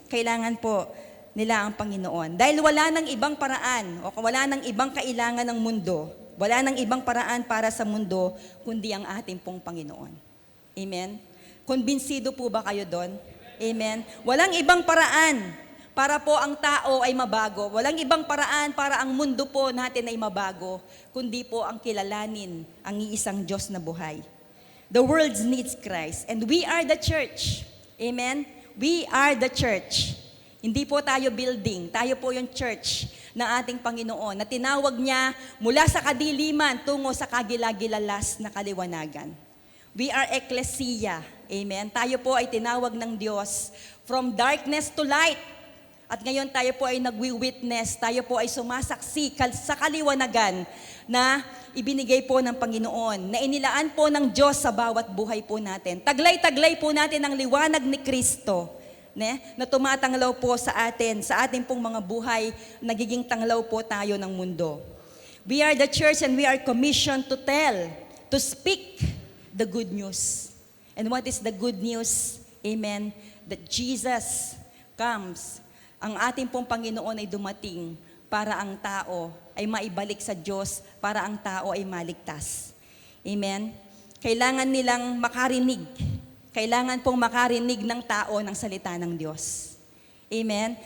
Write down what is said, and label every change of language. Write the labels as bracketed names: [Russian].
[Filipino] Kailangan po nila ang Panginoon. Dahil wala nang ibang paraan o wala nang ibang kailangan ng mundo, wala nang ibang paraan para sa mundo, kundi ang ating pong Panginoon. Amen. Kumbinsido po ba kayo doon? Amen. Walang ibang paraan para po ang tao ay mabago. Walang ibang paraan para ang mundo po natin ay mabago, kundi po ang kilalanin ang iisang Diyos na buhay. [English] The world needs Christ and we are the church. Amen? We are the church. [Filipino] Hindi po tayo building, tayo po yung church ng ating Panginoon na tinawag niya mula sa kadiliman tungo sa kagilagilalas na kaliwanagan. [English] We are ecclesia. [Filipino] Amen? Tayo po ay tinawag ng Diyos [English] from darkness to light. [Filipino] At ngayon tayo po ay nagwi-witness, tayo po ay sumasaksi sa kaliwanagan na ibinigay po ng Panginoon, na inilaan po ng Diyos sa bawat buhay po natin. Taglay-taglay po natin ang liwanag ni Kristo, na tumatanglaw po sa atin, sa ating pong mga buhay, nagiging tanglaw po tayo ng mundo. [English] We are the church and we are commissioned to tell, to speak the good news. And what is the good news? Amen. That Jesus comes. [Filipino] Ang ating pong Panginoon ay dumating para ang tao ay maibalik sa Diyos, para ang tao ay maligtas. Amen. Kailangan nilang makarinig. Kailangan pong makarinig ng tao ng salita ng Diyos. Amen.